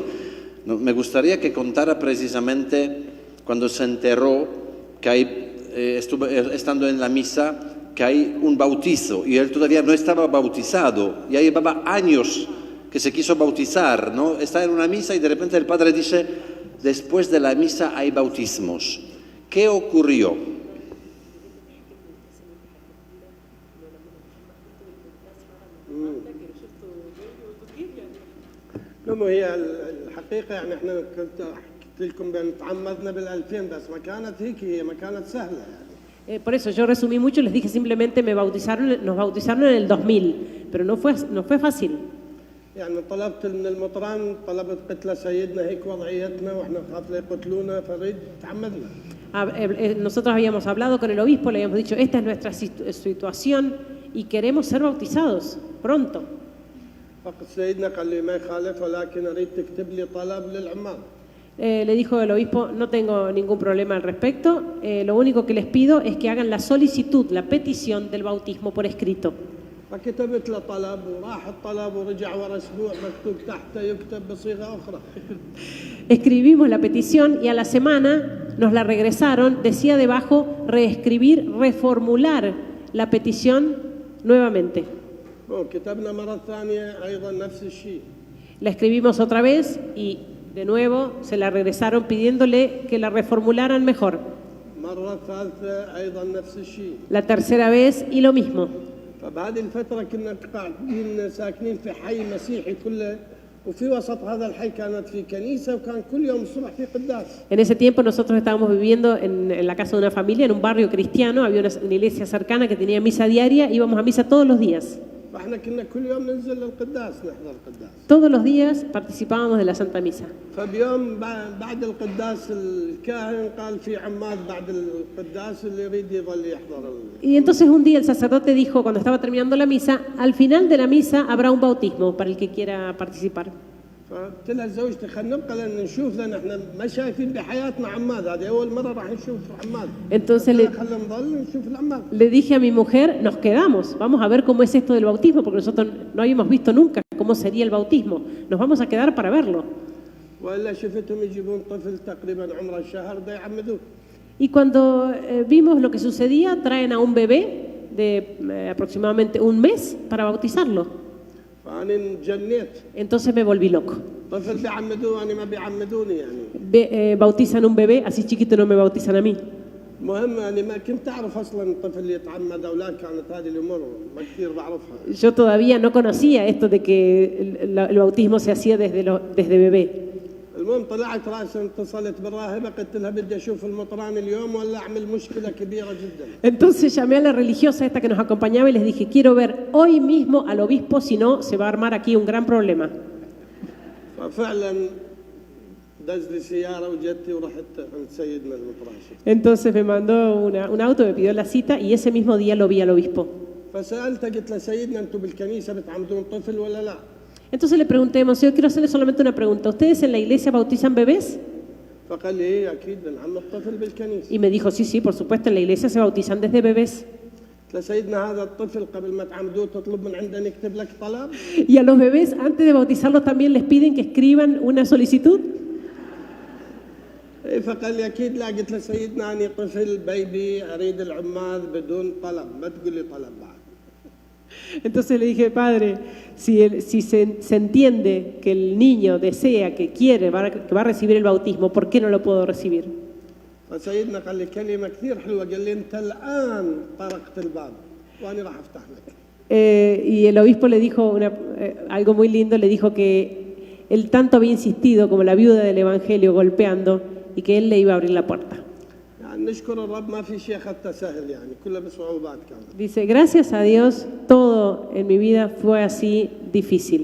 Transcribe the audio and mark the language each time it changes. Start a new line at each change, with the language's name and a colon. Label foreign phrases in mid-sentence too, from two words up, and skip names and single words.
Spanish: Me gustaría que contara precisamente cuando se enteró que estuve estando en la misa, que hay un bautizo y él todavía no estaba bautizado, ya llevaba años que se quiso bautizar, ¿no? Está en una misa y de repente el padre dice, después de la misa hay bautismos. ¿Qué ocurrió?
Arabic: هي الحقيقة يعني احنا كنت حكيت لكم بأن تعمدنا بال2000 بس ما كانت هيك هي ما كانت سهلة يعني.
Spanish: Por eso yo resumí mucho, les dije simplemente nos bautizaron en el 2000, pero no fue fácil.
Arabic: يعني طلبت من المطران قلت له سيدنا هيك وضعيتنا واحنا خاف لا يقتلونا فريد تعمدنا.
Spanish: Nosotros habíamos hablado con el obispo, le habíamos dicho, esta es nuestra situación y queremos ser bautizados pronto.
Arabic: فقط سيدنا قال لي ما يخالف ولكن اريد تكتب لي طلب للعمال.
Spanish: Le dijo el obispo, no tengo ningún problema al respecto, lo único que les pido es que hagan la solicitud, la petición del bautismo por escrito.
Arabic: فكتبت له طلب وراح الطلب ورجع ورا اسبوع مكتوب تحته يكتب بصيغه اخرى.
Spanish: Escribimos la petición y a la semana nos la regresaron, decía debajo reescribir, reformular la petición nuevamente.
Arabic: كتبنا مرة ثانية أيضا نفس الشيء.
Spanish: La escribimos otra vez y de nuevo se la regresaron pidiéndole que la reformularan mejor.
Arabic: مرة ثالثة أيضا نفس الشيء.
Spanish: La tercera vez y lo mismo.
Arabic: فبهذه الفترة كنا قاعدين ساكنين في حي مسيحي كله وفي وسط هذا الحي كانت في كنيسة وكان كل يوم الصبح في قداس.
Spanish: En ese tiempo nosotros estábamos viviendo en la casa de una familia, en un barrio cristiano, había una iglesia cercana que tenía misa diaria, íbamos a misa todos los días.
Arabic: فاحنا كنا كل يوم ننزل للقداس نحضر القداس.
Spanish: Todos los días participábamos de la Santa Misa.
Arabic: فبيوم بعد القداس الكاهن قال في عماد بعد القداس اللي يريد يظل يحضر.
Spanish: Y entonces un día el sacerdote dijo, cuando estaba terminando la misa, al final de la misa habrá un bautismo para el que quiera participar.
Arabic: فقلت لها زوجتي خلينا نبقى لان نشوف لان احنا ما شايفين بحياتنا عماد هذه اول مره راح نشوف عماد.
Spanish: Entonces
Arabic: خلينا نضل نشوف العماد.
Spanish: le dije a mi mujer, nos quedamos, vamos a ver cómo es esto del bautismo, porque nosotros no habíamos visto nunca cómo sería el bautismo. Nos vamos a quedar para verlo.
Arabic: والا شفتهم يجيبون طفل تقريبا عمره شهر ده يعمدوه.
Spanish: Y cuando vimos lo que sucedía, traen a un bebé de aproximadamente un mes para bautizarlo.
Arabic: فأنا انجنيت.
Spanish: Entonces me volví loco.
Arabic: طفل بيعمدوه أنا ما بيعمدوني يعني.
Spanish: Bautizan un bebé, así chiquito no me bautizan a mí.
Arabic: المهم أنا ما كنت أعرف أصلاً الطفل اللي يتعمد أو لا كانت هذه الأمور ما كثير بعرفها.
Spanish: Yo todavía no conocía esto de que el bautismo se hacía desde bebé.
Arabic: المهم طلعت راسا اتصلت بالراهبة قلت لها بدي أشوف المطران اليوم ولا أعمل مشكلة كبيرة جدا.
Spanish: Entonces llamé a la religiosa esta que nos acompañaba y les dije, quiero ver hoy mismo al obispo, si no se va a armar aquí un gran problema.
Arabic: ففعلا دز لي سيارة وجتي ورحت عند سيدنا المطراشي.
Spanish: Entonces me mandó un auto, me pidió la cita y ese mismo día lo vi al obispo.
Arabic: فسألته قلت له سيدنا أنتم بالكنيسة بتعمدون طفل ولا لا؟
Spanish: Entonces le pregunté, Monseñor, quiero hacerle solamente una pregunta. ¿Ustedes en la iglesia bautizan bebés?
Arabic: فقال لي أكيد بنعمد طفل بالكنيسة.
Spanish: Y me dijo, sí, por supuesto, en la iglesia se bautizan desde bebés.
Arabic: قلت له سيدنا هذا الطفل قبل ما تعمدوه تطلب من عندنا يكتب لك طلب.
Spanish: Y a los bebés, antes de bautizarlos, también les piden que escriban una solicitud.
Arabic: فقال لي أكيد لا. قلت له سيدنا أنا طفل بيبي أريد العماد بدون طلب ما تقول لي طلب بعد.
Spanish: Entonces le dije, padre, si se entiende que el niño desea, que quiere, que va a recibir el bautismo, ¿por qué no lo puedo recibir?
Arabic: فسيدنا قال لي كلمة كثير حلوة قال لي أنت الآن طرقت الباب وأنا راح أفتح لك.
Spanish: Y el obispo le dijo algo muy lindo, le dijo que él tanto había insistido como la viuda del Evangelio golpeando y que él le iba a abrir la puerta.
Arabic: يعني نشكر الرب ما في شيء أخذته سهل يعني كله بصعوبات كانت.
Spanish: Dice, gracias a Dios, todo en mi vida fue así difícil.